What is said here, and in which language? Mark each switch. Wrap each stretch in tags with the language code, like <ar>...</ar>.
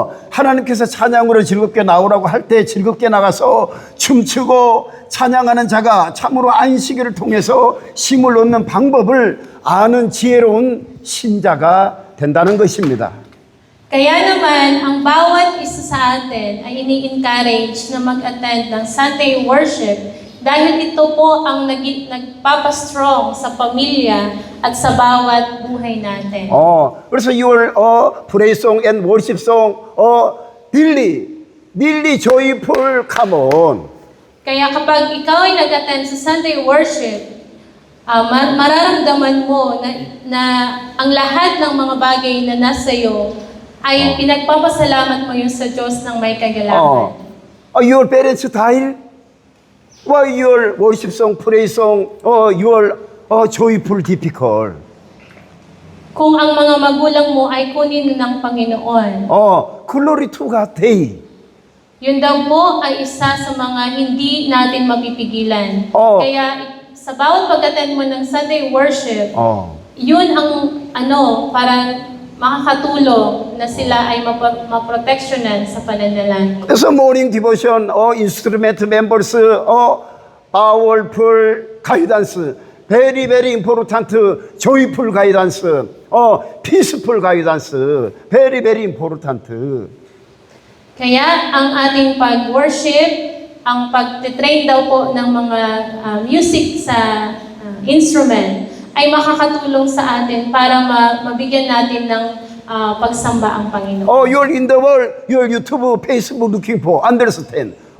<ko>하나님께서 찬양으로 즐겁게 나오라고 할 때 즐겁게 나가서 춤추고 찬양하는 자가 참으로 안식일을 통해서 힘을 얻는 방법을 아는 지혜로운 신자가 된다는 것입니다.</ko> <tl>Kaya naman, ang bawat isa sa atin ay ini-encourage na mag-attend ng Sunday worship dahil ito po ang nagpapastrong sa pamilya at sa bawat buhay natin.</tl> <ko>그래서</ko> <en>your praise song and worship song really joyful, come on.</en> <tl>Kaya kapag ikaw ay nag-attend sa Sunday worship, mararamdaman mo na ang lahat ng mga bagay na nasa iyo ay pinagpapasalamat mo yun sa Diyos ng may kagalakan.</tl> <en>Your parents style, why your worship song, praise song, your joyful, difficult.</en> <tl>Kung ang mga magulang mo ay kunin ng Panginoon.</tl> <en>Glory to God day.</en> <tl>Yun daw po ay isa sa mga hindi natin mapipigilan. Kaya sa bawat pag-attend mo ng Sunday worship, yun ang parang makakatulong na sila ay maproteksyonan sa pananalangin.</tl> <ko>그래서</ko> <en>morning devotion, instrument members, powerful guidance, very very important, joyful guidance, peaceful guidance, very very important.</en> <tl>Kaya ang ating pag-worship, ang pag-train daw po ng mga music sa instrument ay makakatulong sa atin para mabigyan natin ng pagsamba ang Panginoon.</tl> <en>You're in the world, your YouTube, Facebook looking for, understand.</en>